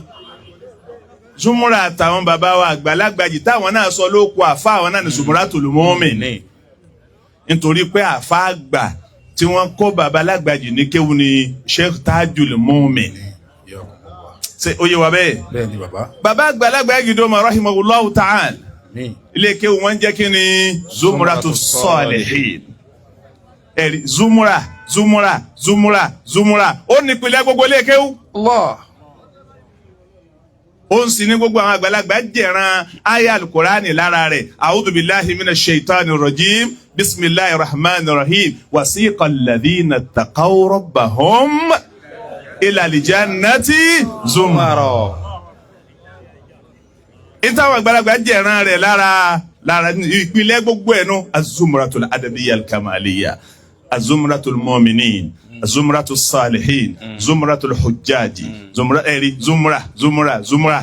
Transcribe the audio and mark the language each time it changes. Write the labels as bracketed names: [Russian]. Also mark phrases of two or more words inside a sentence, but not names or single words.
[Yoruba] Zumra àtàwọn bàbá wa àgbàlagbà jì táwọn náà sọ lóko àfá àwọn náà ní Zumratul Mu'minin. Nítorí pé àfá àgbà tí wọ́n kọ́ bàbá alágbàjì ní kéwú ni Sheikh Tajul Mu'min. Ṣé ó yé wa bẹ́ẹ̀? Bẹ́ẹ̀ ni bàbá. Bàbá àgbàlagbà gidi ma [Arabic] رحمه الله تعالى. [Yoruba] Ilé kéwú wọ́n jẹ́ kí ni Zumratus Salihin. Ẹ̀rí Zumra. Ó ní ìpìlẹ̀ gbogbo ilé kéwú. Allah. Ó ń sì ní gbogbo àwọn àgbàlagbà jẹ̀ran àyá al-Qur'ani lára rẹ̀. [Arabic] أعوذ بالله من الشيطان الرجيم. بسم الله الرحمن الرحيم. وسيق الذين اتقوا ربهم إلى الجنة زمرا. [Yoruba] Ìtàwọn àgbàlagbà jẹ̀ran rẹ̀ lára ìpìlẹ̀ gbogbo ẹnu az-Zumratul Adabiyyah al-Kamaliyyah. Az-Zumratul Mu'minin. Az-Zumratus Salihin. Zumratul Hujjaji. Zumra.